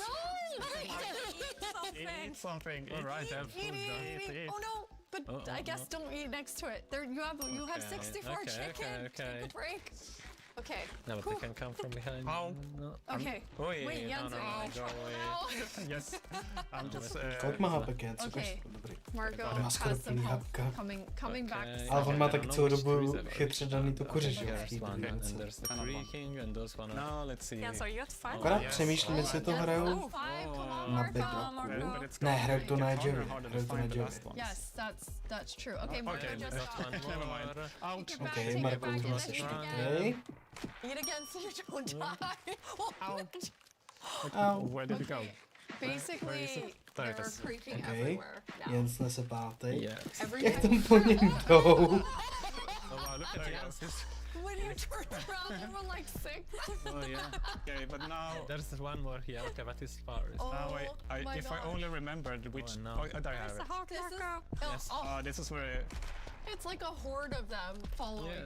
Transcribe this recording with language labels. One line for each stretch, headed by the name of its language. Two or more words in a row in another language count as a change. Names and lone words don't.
English: Eat something. All right, I have food. Eat. Oh no! But I guess don't eat next to it. There, you have 64 chicken. Take a break. Okay. No, but they can come from behind. How? No. Okay. Wait, Jens, no, go away. Yes. I'm just.
Czech: Kolik má hapek, co
English: Okay.
Czech: dobrý.
English: Marco
Czech: Má skoro
English: has some
Czech: plný
English: help
Czech: hapka.
English: coming back.
Czech: Ale on má taky celou dobu chytře daný tu kuře, že jo?
English: No, let's see. Yeah, so you got 5.
Czech: Akorát přemýšlím, jestli to hrajou na bedroku. Ne, hrajou to na Edgeovi.
English: Yes, that's true. Okay, Marco just Never mind. Out.
Czech: Okay, Marco už má se čtvrtý.
English: eat again so you don't die. Au. Where did you go? Basically, they're creeping Okay, everywhere. now.
Czech: Jens nese pátý.
English: Every
Czech: Jak
English: time
Czech: tam po něm jdou?
English: Oh, wow, look at Jens. when you turned around, there were like 6. Oh, yeah. Okay, but now. There's one more here. Okay, but it's far. Now my if I God. only remembered which. no. Oh, I have it. This is, Yes. This is where. it's like a horde of them following